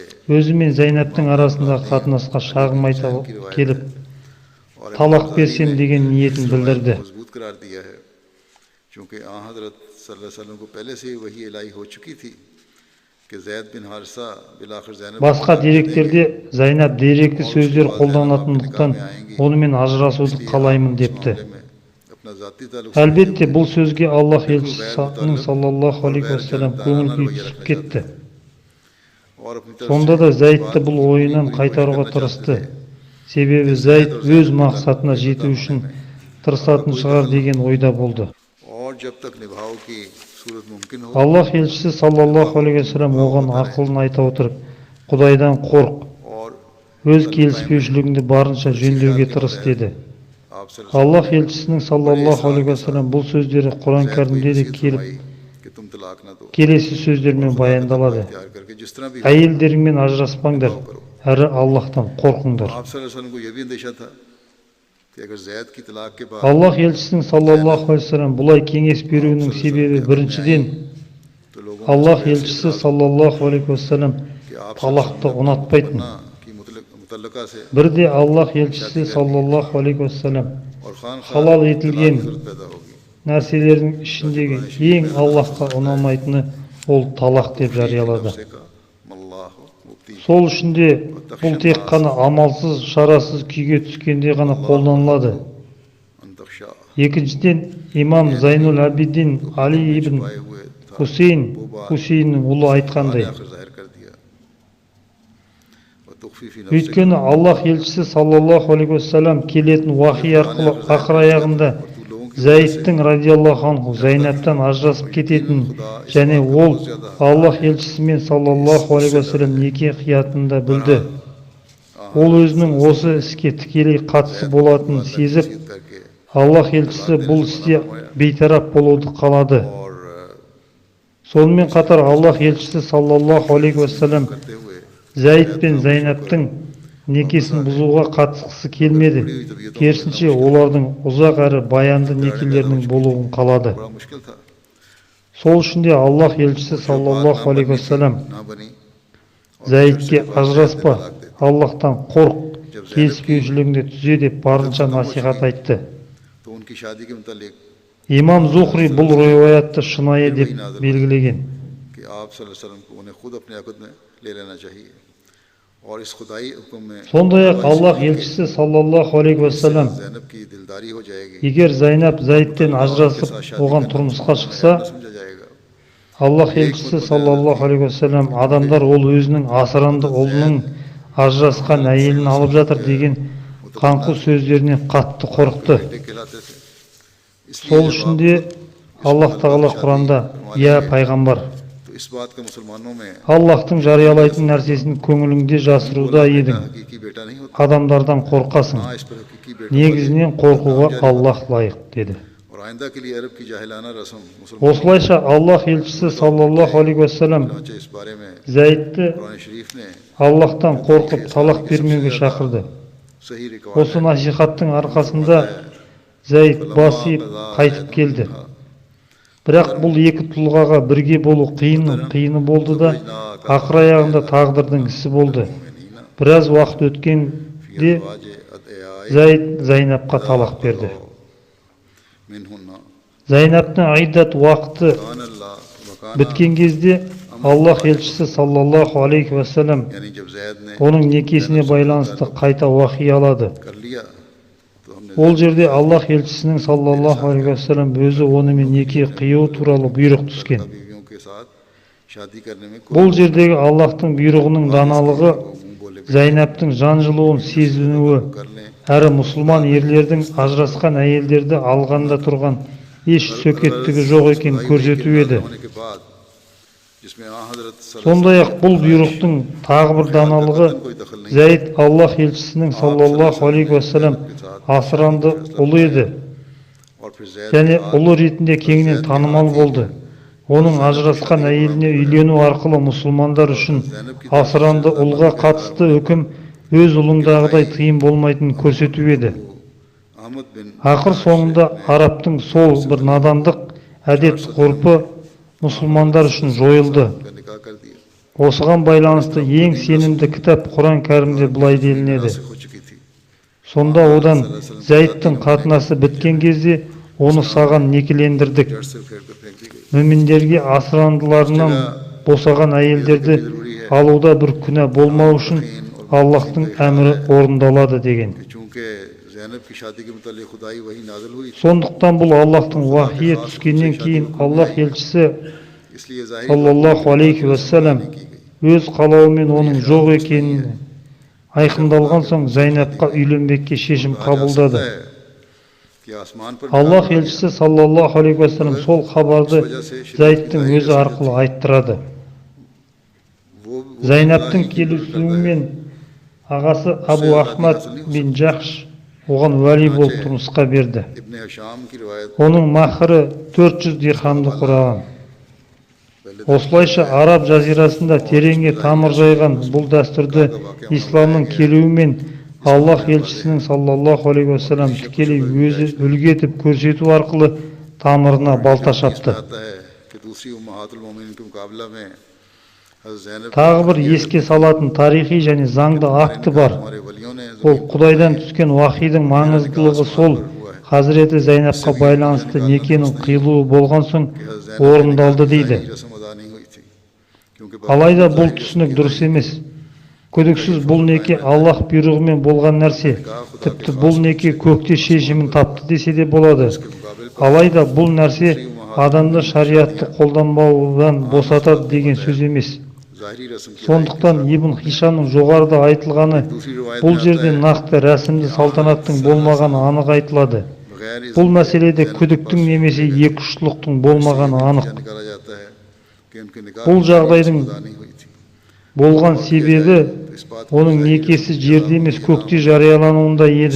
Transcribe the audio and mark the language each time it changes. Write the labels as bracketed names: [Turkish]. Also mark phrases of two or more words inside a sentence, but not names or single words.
[Kazakh] өзі мен Зайнаптың арасындағы қатынасқа шағым айта келіп, [Urdu] और [Kazakh] талақ берсем деген ниетін білдірді. [Urdu] مضبوط قرار دیا ہے، کیونکہ آ حضرت [Arabic] صلى الله عليه وسلم [Urdu] کو پہلے سے ہی وحی الٰہی ہو چکی تھی کہ زید بن حارثہ بالآخر زینب [Kazakh] Басқа деректерде Зайнап деректі сөздер қолданатындықтан онымен ажырасуды қалаймын депті. [Urdu] میں اپنا ذاتی تعلق [Kazakh] Әлбетте бұл сөзге Аллах елшісінің [Arabic] صلى الله عليه وسلم [Kazakh] көңіл күй түсіп кетті. [Urdu] اور اپنی طرف [Kazakh] Сонда да Зайдты бұл ойынан қайтаруға тырысты. Себебі Зайд өз мақсатына жету үшін тырысатын шығар деген ойда болды. [Urdu] اور جب تک نبھاؤ کی صورت ممکن ہو [Kazakh] Аллах елшісі [Arabic] صلى الله عليه وسلم [Kazakh] оған ақылын айта отырып, Құдайдан қорқ, [Urdu] और [Kazakh] өз келіспеушілігіңді барынша жөндеуге тырыс деді. [Urdu] آپ صلی اللہ [Kazakh] Аллах елшісінің [Arabic] صلى الله عليه وسلم [Kazakh] бұл сөздері Құран кәрімде де келіп, [Urdu] کہ تم طلاق نہ دو, [Kazakh] келесі сөздермен баяндалады. [Urdu] تیار کرکے جس طرح بھی [Kazakh] Әйелдеріңмен ажыраспаңдар, әрі Аллахтан қорқыңдар. [Urdu] آپ [Arabic] صلى الله عليه وسلم [Urdu] کو یہ بھی اندیشہ تھا کہ اگر زید کی طلاق کے بعد [Kazakh] Аллах елшісінің [Arabic] صلى الله عليه وسلم [Kazakh] бұлай кеңес беруінің себебі біріншіден, [Urdu] تو لوگوں [Kazakh] Аллах елшісі [Arabic] صلى الله عليه وسلم [Urdu] کہ آپ [Kazakh] талақты ұнатпайтын. [Urdu] کی مطلقہ سے [Kazakh] Бірде Аллах елшісі [Arabic] صلى الله عليه وسلم [Urdu] اور خان [Kazakh] халал етілген [Urdu] پیدا ہوگی. [Kazakh] нәрселердің ішіндегі ең Аллахқа ұнамайтыны ол талақ деп жариялады. मल्लाहु मुफ्ती Сол үшін де бұл тек қана амалсыз, шарасыз күйге түскенде ғана қолданылады. अंतक्षा Екіншіден, имам Зайнул Абидин Али ибн [Urdu] آئے ہوئے تھا [Kazakh] Хусейннің ұлы айтқандай, [Urdu] آخر ظاہر کر دیا اور تخفیفی نفس [Kazakh] өйткені Аллах елшісі [Arabic] صلى الله عليه وسلم [Kazakh] келетін уахи арқылы ақыр аяғында Зайдтың [Arabic] رضي الله عنه [Kazakh] Зайнаптан ажырасып кететін және ол Аллах елшісімен [Arabic] صلى الله عليه وسلم [Kazakh] неке қиятынын да білді. Ол өзінің осы іске тікелей қатысы болатынын сезіп, [Urdu] करके [Kazakh] Аллах елшісі бұл істе бейтарап болуды қалады. [Urdu] और [Kazakh] Сонымен қатар Аллах елшісі [Arabic] صلى الله عليه وسلم [Urdu] करते हुए [Kazakh] Зайд пен Зайнаптың некесін бұзуға қатысқысы келмеді. Керісінше олардың ұзақ әрі баянды некелерінің болуын қалады. [Urdu] بڑا مشکل تھا, [Kazakh] Сол үшін де Аллах елшісі [Arabic] صلى الله عليه وسلم [Urdu] نہ بنی. [Kazakh] Зайдке ажыраспа, Аллахтан қорқ, келіспеушілігіңді түзе деп барынша насихат айтты. [Urdu] تو ان کی شادی کے متعلق [Kazakh] Имам Зухри бұл риwayatты шынайы деп белгілеген. [Urdu] کہ آپ [Arabic] صلى الله عليه وسلم [Urdu] کو انہیں خود اپنے عقد میں لے لینا چاہیے اور اس خدائی حکم میں [Kazakh] Сондай-ақ Аллах елшісі [Arabic] صلى الله عليه وسلم, [Urdu] زینب کی دلداری ہو جائے گی, [Kazakh] егер Зайнап Зайдтен ажырасып оған тұрмысқа шықса, [Urdu] نہ سمجھا جائے گا. [Kazakh] Аллах елшісі [Arabic] صلى الله عليه وسلم, [Kazakh] адамдар ол өзінің асыранды ұлының ажырасқан әйелін алып жатыр деген қаңқу сөздерінен қатты қорықты. [Urdu] بیٹے کہلاتے تھے۔ اس لیے [Kazakh] Сол [Urdu] जब [Kazakh] үшін де Аллах Тағала Құранда, «Я пайғамбар, [Urdu] تو اس بات کا مسلمانوں میں [Kazakh] Аллахтың жариялайтын нәрсесін көңіліңде жасыруда едің, [Urdu] حقیقی بیٹا نہیں ہوتا, [Kazakh] адамдардан қорқасың. [Urdu] ہاں اس پر حقیقی بیٹا [Kazakh] Негізінен қорқуға Аллах лайық» деді. [Urdu] اور آئندہ کے لیے عرب کی جاہلانہ رسم مسلمان [Kazakh] Осылайша Аллах елшісі [Arabic] صلى الله عليه وسلم [Urdu] اس بارے میں [Kazakh] Зайдты [Urdu] قرآن شریف نے [Kazakh] Аллахтан қорқып талақ бермеуге шақырды. [Urdu] صحیح ریکارڈ [Kazakh] Осы насихаттың арқасында Зайд басиып қайтып келді. Бірақ бұл екі тұлғаға бірге болу қиыны болды да, ақыр аяғында тағдырдың ісі болды. Біраз уақыт өткенде Зайд Зайнапқа талақ берді. Зайнаптың айдат уақыты біткен кезде Аллах елшісі [Arabic] صلى الله عليه وسلم [Urdu] یعنی جب زید نے [Kazakh] оның некесіне байланысты қайта уахи алады. [Urdu] کر لیا تو ہم نے [Kazakh] Ол жерде Аллах елшісінің [Arabic] صلى الله عليه وسلم [Kazakh] өзі онымен неке қию туралы бұйрық түскен. [Urdu] بیویوں کے ساتھ شادی کرنے میں [Kazakh] Бұл жердегі Аллахтың бұйрығының даналығы Зайнаптың жан жылуын сезінуі, әрі мұсылман ерлердің ажырасқан әйелдерді алғанда тұрған еш сөкеттігі жоқ екенін көрсету еді. [Urdu] ہونے کے بعد جس میں حضرت [Kazakh] Сондай-ақ бұл бұйрықтың тағы бір даналығы Зәйд Аллах елшісінің [Arabic] صلى الله عليه وسلم [Kazakh] асыранды ұлы еді [Urdu] اور پھر زید [Kazakh] және ұлы ретінде кеңінен танымал болды. Оның ажырасқан әйеліне үйлену арқылы мұсылмандар үшін асыранды ұлға қатысты үкім өз ұлыңдағыдай тыйым болмайтынын көрсету еді. [Urdu] احمد بن [Kazakh] Ақыр соңында араптың сол бір надандық әдет ғұрпы мұсылмандар үшін жойылды. [Urdu] کا نکاح کر دیا [Kazakh] Осыған байланысты ең сенімді кітап Құран кәрімде былай делінеді. [Urdu] سے ہو چکی تھی [Kazakh] Сонда одан Зәйдтің қатынасы біткен кезде оны саған некелендірдік. [Urdu] جڑ سے پھیر کر پھینک دی گئی [Kazakh] Мүминдерге асырандыларынан босаған әйелдерді алуда бір күнә болмау үшін Аллахтың әмірі орындалады деген. [Urdu] کہ چونکہ زینب کی شادی کے متعلق خدائی وحی نازل ہوئی تھی [Kazakh] Сондықтан бұл Аллахтың вахийі түскеннен кейін Аллах елшісі [Urdu] اس لیے ظاہر [Arabic] صلى الله عليه وسلم [Kazakh] өз қалауымен оның жоқ екенін айқындалған соң Зайнапқа үйленбекке шешім қабылдады. [Urdu] ہے کہ آسمان پر [Kazakh] Аллах елшісі [Arabic] صلى الله عليه وسلم [Kazakh] сол хабарды Зайдтың өзі арқылы айттырады. [Urdu] वो [Kazakh] Зайнаптың келісуімен ағасы Абу Ахмад бин Джахш оған уәли болып тұрмысқа берді. [Urdu] ابن ہشام کی روایت [Kazakh] Оның махры 400 дирхамды құраған. Осылайша араб жазирасында тереңге тамыр жайған бұл дәстүрді исламның келуімен Аллах елшісінің [Arabic] صلى الله عليه وسلم [Kazakh] тікелей өзі үлгі етіп көрсету арқылы тамырына балта шапты. [Urdu] آتا ہے کہ دوسری امہات المومنین کے مقابلہ میں حضرت زینب [Kazakh] Тағы бір еске салатын тарихи және заңды акті бар. [Urdu] ہمارے ولیوں نے [Kazakh] Ол Құдайдан түскен уахидің маңыздылығы сол Хазіреті Зайнапқа байланысты некенің қиылуы болған соң орындалды дейді. [Urdu] رسم ادا نہیں ہوئی تھی کیونکہ [Kazakh] Алайда бұл түсінік дұрыс емес. Күдіксіз бұл неке Аллах бұйрығымен болған нәрсе. Тіпті бұл неке көкте шешімін тапты десе де болады. Алайда бұл нәрсе адамды шариатты қолданбаудан босатады деген сөз емес. [Urdu] ظاہری رسم کی [Kazakh] Сондықтан Ибн Хишамның жоғарыда айтылғаны бұл жерде нақты рәсімді салтанаттың болмағаны анық айтылады. [Urdu] بغیر اس [Kazakh] Бұл мәселеде күдіктің немесе екі ұштылықтың болмағаны анық. [Urdu] نکالا جاتا ہے کہ ان کے نکاح [Kazakh] Бұл жағдайдың [Urdu] ادا نہیں ہوئی تھی [Kazakh] болған себебі оның некесі жерде емес көкте жариялануында еді.